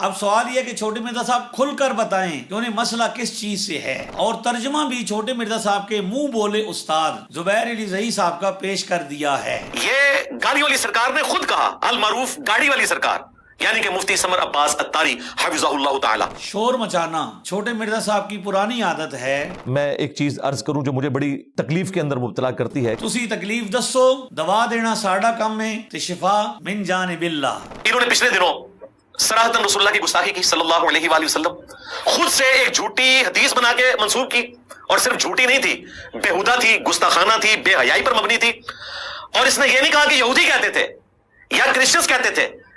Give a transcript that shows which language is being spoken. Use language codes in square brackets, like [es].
[ur] اب سوال یہ کہ چھوٹے مرزا صاحب کھل کر بتائیں کہ انہیں مسئلہ کس چیز سے ہے، اور ترجمہ بھی چھوٹے مرزا صاحب کے منہ بولے استاد زبیر علی زئی صاحب کا پیش کر دیا ہے. یہ گاڑی والی سرکار نے خود کہا، المعروف گاڑی والی سرکار، یعنی کہ مفتی سمر عباس اتاری حفظہ اللہ تعالی. شور مچانا چھوٹے مرزا صاحب کی پرانی عادت ہے. میں ایک چیز عرض کروں جو مجھے بڑی تکلیف کے اندر مبتلا کرتی ہے. [pa] تسی تکلیف دسو، دوا دینا ساڈا کم ہے تے شفا من جانب اللہ. [ur] انہوں نے پچھلے دنوں صراحتاً رسول اللہ کی گستاخی کی صلی اللہ علیہ وآلہ وسلم. خود سے ایک جھوٹی حدیث بنا کے منسوب کی، اور صرف جھوٹی نہیں تھی، بےہودہ تھی، گستاخانہ تھی، بے حیائی پر مبنی تھی. اور اس نے یہ نہیں کہا کہ یہودی کہتے تھے یا کرسچنز کہتے تھے.